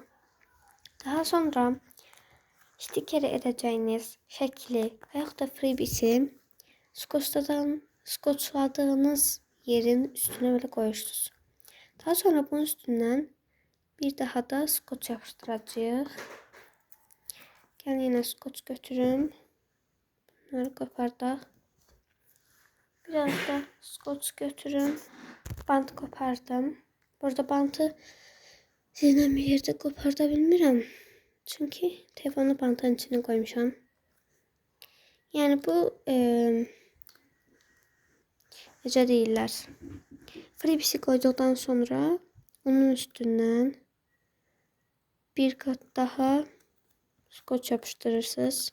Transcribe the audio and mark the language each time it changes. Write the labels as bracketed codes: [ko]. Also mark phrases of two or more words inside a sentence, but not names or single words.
[az] Daha sonra sticker edəcəyiniz şəkli və yaxud da freebie'si skoçladığınız yerin [tr] üstüne böyle koyursunuz. [az] Daha sonra bunun üstündən bir daha da skoç yapıştıracağıq. Gəlin yenə skoç götürüm. Bunları kopardaq. Biraz da skoç götürüm. Bant kopardım. Burada bantı [tr] sizinle bir yerde [az] koparda bilmirəm. Çünkü telefonu bantın içine koymuşam. Yani bu necə deyirlər. [tr] Freebie'si koyduktan sonra onun üstünden bir kat daha skoç yapıştırırsınız.